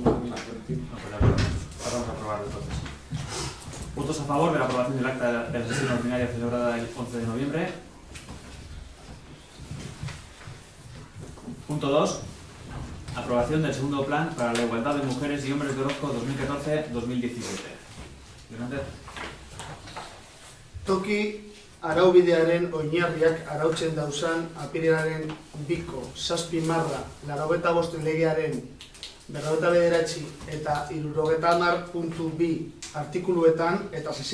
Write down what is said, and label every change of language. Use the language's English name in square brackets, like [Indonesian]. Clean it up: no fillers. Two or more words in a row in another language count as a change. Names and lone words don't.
[Spanish] Vamos a aprobar entonces. Votos a favor de la aprobación del acta de la sesión ordinaria celebrada el 11 de noviembre. Punto 2. Aprobación del segundo plan para la igualdad de mujeres y hombres de Orozco 2014-2017. [Basque] Toki araubidearen oinarriak arautzen dauzan apirilaren 2/7/85 legearen 59 eta 70.2 artikuluetan eta